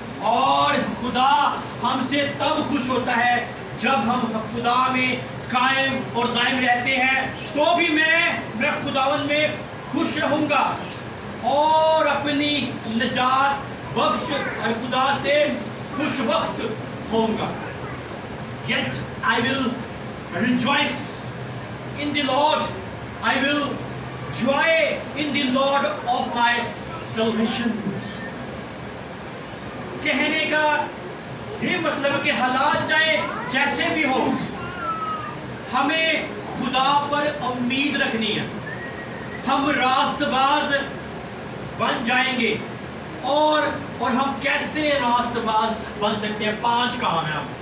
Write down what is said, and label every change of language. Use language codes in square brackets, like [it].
[hi] और खुदा हमसे तब खुश होता है जब हम खुदा में कायम और दायम रहते हैं, तो भी मैं खुदावन में खुश रहूंगा और अपनी निजात बख्श और खुदा से खुश वक्त होऊंगा। [en] Yet I will rejoice in the Lord, I will joy in the Lord of my salvation। [hi] कहने का ये मतलब कि हालात चाहे जैसे भी हो, हमें खुदा पर उम्मीद रखनी है। हम रास्तबाज बन जाएंगे। और हम कैसे रास्तबाज बन सकते हैं? 5 काम है।